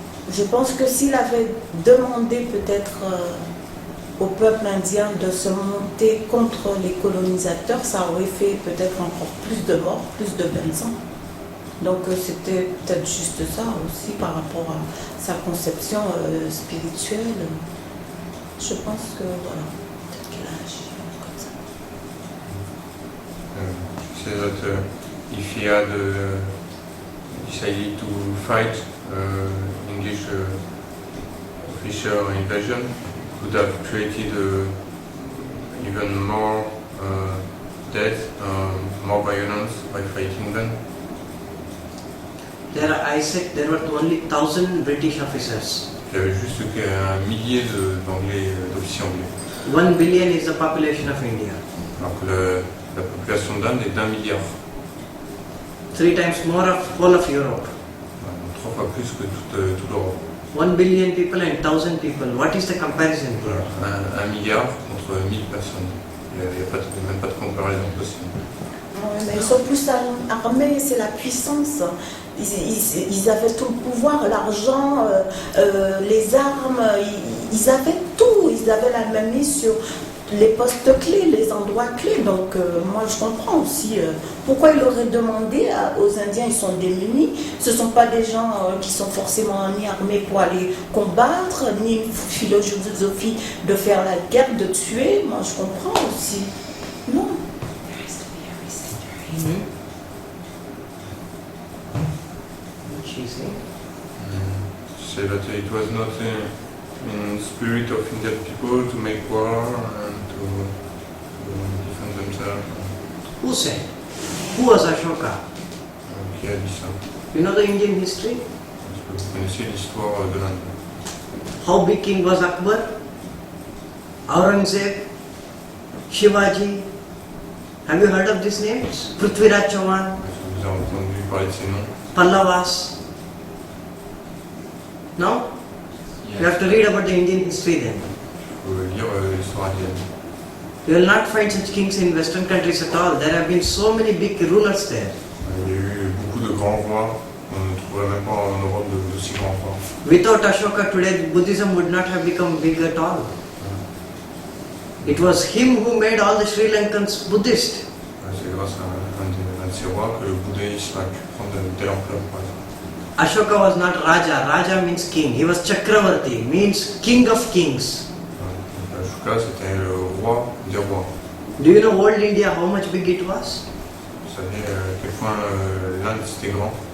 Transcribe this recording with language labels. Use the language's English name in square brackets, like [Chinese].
[French] Je pense que s'il avait demandé peut-être au peuple indien de se monter contre les colonisateurs, ça aurait fait peut-être encore plus de morts, plus de personnes. Donc c'était peut-être juste ça aussi par rapport à sa conception spirituelle. Je pense que voilà, peut-être qu'il a agi comme ça. [English] Say that if he had decided to fight English official invasion, could have created even more death, more violence by fighting them. I said there were only 1,000 British officers. [French] Il y avait juste un millier d'officiers anglais. [English] 1 billion is the population of India. [French] Alors que la population d'Inde est d'1 milliard. [English] 3 times more of whole of Europe. [French] Donc 3 fois plus que toute l'Europe. [English] 1 billion people and 1,000 people. What is the comparison here? [French] Un milliard contre 1000 personnes. Il n'y a même pas de comparaison possible. Mais ils sont plus armés, c'est la puissance. Ils avaient tout le pouvoir, l'argent, les armes, ils avaient tout. Ils avaient la même mise sur les postes clés, les endroits clés. Donc moi je comprends aussi pourquoi il aurait demandé aux Indiens, ils sont démunis. Ce ne sont pas des gens qui sont forcément ni armés pour aller combattre, ni une philosophie de faire la guerre, de tuer. Moi je comprends aussi. Non. [English] She say? Say that it was not in spirit of Indian people to make war and to defend themselves. Who said? Who was Ashoka? [French] Qui a dit ça? [English] You know the Indian history? [French] Est-ce que vous connaissez l'histoire de l'Inde? [English] How big king was Akbar? Aurangzeb? Shivaji? Have you heard of these names? Prithviraj Chauhan? [French] Est-ce que vous avez entendu parler de ces noms? [English] Pallavas? No? You have to read about the Indian history then. [French] Il faut lire l'histoire indienne. [English] You will not find such kings in Western countries at all. There have been so many big rulers there. [French] Il y a eu beaucoup de grands rois. On ne trouverait même pas en Europe d'aussi grands rois. [English] Without Ashoka today, Buddhism would not have become big at all. It was him who made all the Sri Lankans Buddhist. [French] C'est grâce à un de ces rois que le bouddhisme a pu prendre une telle ampleur, par exemple. [English] Ashoka was not Raja. Raja means king. He was Chakravarti, means king of kings. [French] Ashoka, c'était le roi des rois. [English] Do you know old India, how much big it was? [French] Vous savez à quel point l'Inde c'était grand?